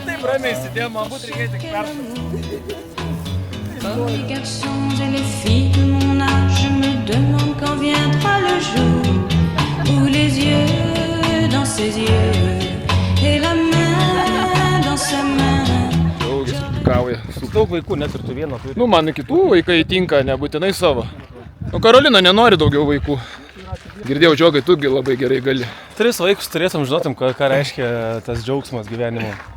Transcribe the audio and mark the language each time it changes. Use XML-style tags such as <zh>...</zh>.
<lt>Taip ramiai sėdėjom, man būt reikėjo tik peršokti.</lt> <fr>Les garçons et les filles de mon âge, je me demande quand viendra le jour où les yeux dans ses yeux et la main dans sa main.</fr> <lt>Kauja. Daug vaikų, net ir tu vieną turi. Nu, man kitų vaikai tinka, nebūtinai savo. O Karolina nenori daugiau vaikų. Girdėjau, Džiogai, tu labai gerai gali. 3 vaikus turėtum, žinotum, ką reiškia tas džiaugsmas gyvenimo.</lt>